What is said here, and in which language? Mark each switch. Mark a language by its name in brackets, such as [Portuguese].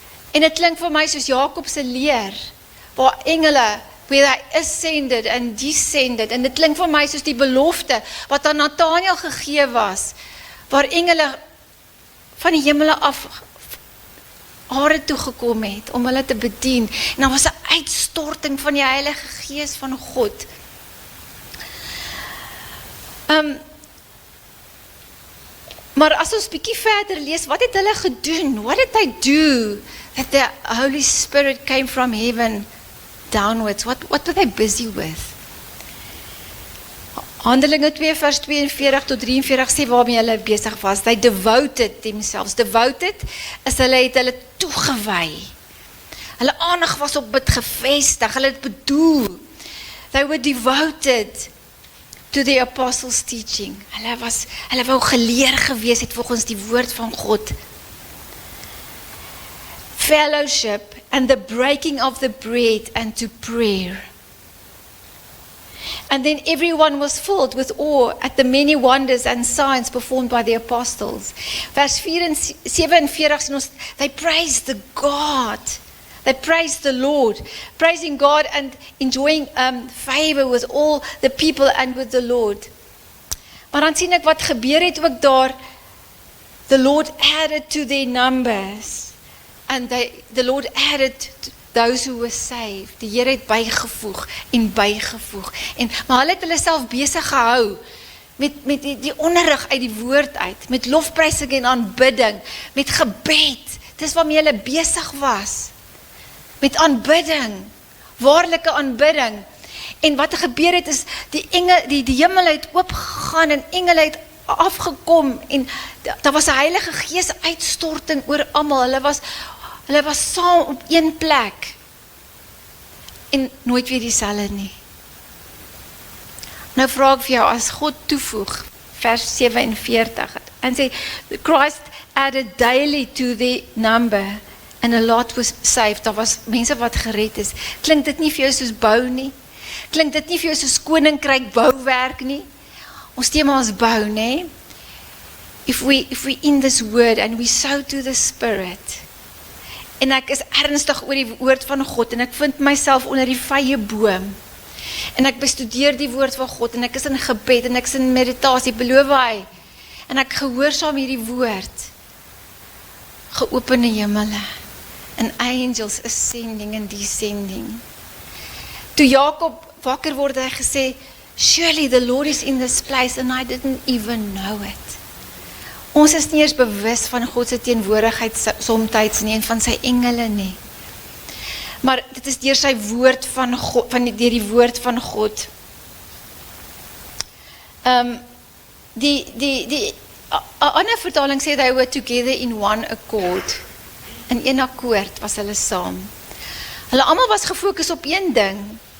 [Afrikaans] En dit klink vir my soos Jakob se leer, waar engele, [English] where they ascended and descended, [Afrikaans] en dit klink vir my soos die belofte, wat aan Nathanael gegee was, waar engele van die hemele af, aarde toe gekom het, om hulle te bedien, en daar was 'n uitstorting van die Heilige Gees van God. Maar as ons bietjie verder lees, wat het hulle gedoen? [English] What did they do that the Holy Spirit came from heaven downwards? What were they busy with? [Afrikaans] Handelinge 2 vers 42 tot 43 sê waarmee hulle besig was. [English] They devoted themselves. [Afrikaans] Devoted is hulle het hulle toegewy. Hulle aandag was op dit gefestig. Hulle het bedoel. [English] They were devoted to the apostles' teaching. [Afrikaans] Hulle wou geleer gewees het volgens die woord van God. [English] Fellowship and the breaking of the bread and to prayer. And then everyone was filled with awe at the many wonders and signs performed by the apostles. [Afrikaans] Vers 47 sê ons, [English] they praised the God. They praised the Lord, praising God and enjoying favor with all the people and with the Lord. [Afrikaans] Maar dan sien ek wat gebeur het ook daar. [English] The Lord added to their numbers, and the Lord added to those who were saved. [Afrikaans] Die Here het bygevoeg en bygevoeg. Maar hulle het hulle self besig gehou met die onderrig uit die woord uit, met lofprysing en aanbidding, met gebed. Dis waarmee hulle besig was. Met aanbidding, waarlike aanbidding. En wat gebeur het is, die hemel het oopgegaan en engele het afgekom en daar was 'n Heilige Gees uitstorting oor almal. Hulle was saam op een plek en nooit weer dieselfde nie. Nou vra ek vir jou, as God toevoeg, vers 47, en sê, [English] Christ added daily to the number, and a lot was saved. [Afrikaans] Daar was mense wat gered is. Klink dit nie vir jou soos bou nie? Klink dit nie vir jou soos koninkryk bouwerk nie? Ons tema is bou, nee? [English] If we in this word and we sow to the Spirit, [Afrikaans] en ek is ernstig oor die woord van God, en ek vind myself onder die vye boom, en ek bestudeer die woord van God, en ek is in gebed, en ek is in meditasie, beloof hy, en ek gehoorsaam hierdie woord, geopende hemele, [English] and angels ascending and descending. [Afrikaans] Toe Jakob wakker word, hy gesê, [English] surely the Lord is in this place, and I didn't even know it. [Afrikaans] Ons is nie eers bewus van God se teenwoordigheid somtyds nie, en van sy engele nie. Maar dit is deur sy woord van God, deur die woord van God. Die 'n ander vertaling sê [English] they were together in one accord. [Afrikaans] In een akkoord was hulle saam. Hulle almal was gefokus op een ding.